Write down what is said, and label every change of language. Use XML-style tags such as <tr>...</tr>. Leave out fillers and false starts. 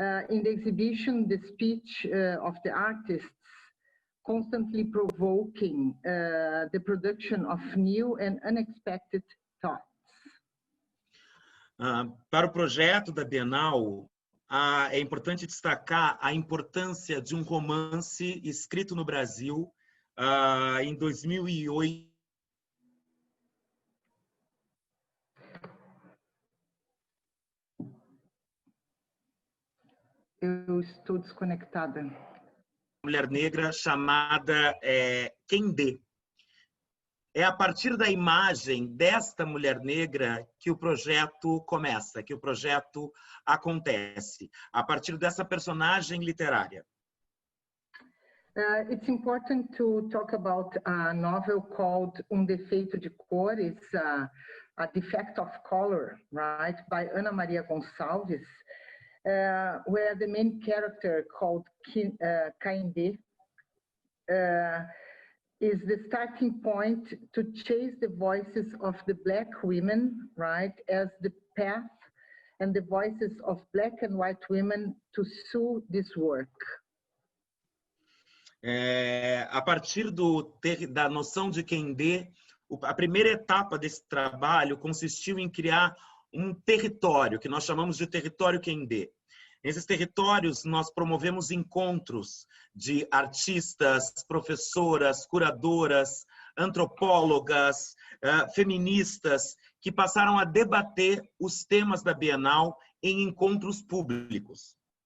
<en>In the exhibition, the speech of the artists constantly provoking the production of new and unexpected thoughts.</en> <pt>Para o projeto da Bienal, é importante destacar a importância de um romance escrito no Brasil em 2008. Eu estou desconectada. Mulher negra chamada Kendê. É a partir da imagem desta mulher negra que o projeto começa, que o projeto acontece, a partir dessa personagem literária.</pt> <en>It's important to talk about a novel called Defeito de Cor. It's a defect of color, right, by Ana Maria Gonçalves, where the main character called Kendê is the starting point to chase the voices of the Black women, right, as the path and the voices of Black and white women to sue this work.</en> <pt>A partir da noção de Kendê, a primeira etapa desse trabalho consistiu em criar um território, que nós chamamos de território Kendê. Nesses territórios, nós promovemos encontros de artistas, professoras, curadoras, antropólogas, feministas, que passaram a debater os temas da Bienal em encontros públicos.</pt>